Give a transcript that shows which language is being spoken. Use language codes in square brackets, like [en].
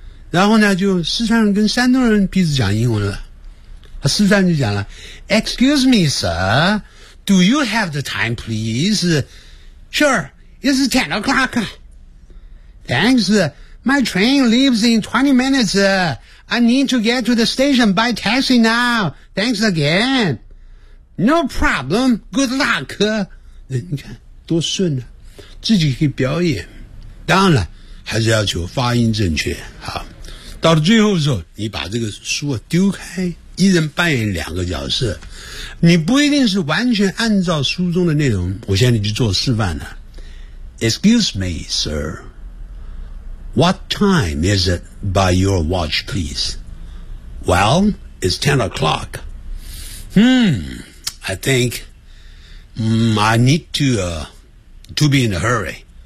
[zh] 然后呢就四川人跟山东人彼此讲英文了。他四川就讲了 [en] ，Excuse me, sir, do you have the time, please? Sure, it's 10 o'clock. Thanks, my train leaves in 20 minutes. I need to get to the station by taxi now. Thanks again. No problem. Good luck. [zh] 你看多顺啊，自己可以表演。当然了，还是要求发音正确。好，到了最后的时候，你把这个书丢开。一人扮演两个角色，你不一定是完全按照书中的内容。我现在去做示范了。 [en] Excuse me, sir. What time is it by your watch, please? Well, it's 10 o'clock. I think I need to be in a hurry.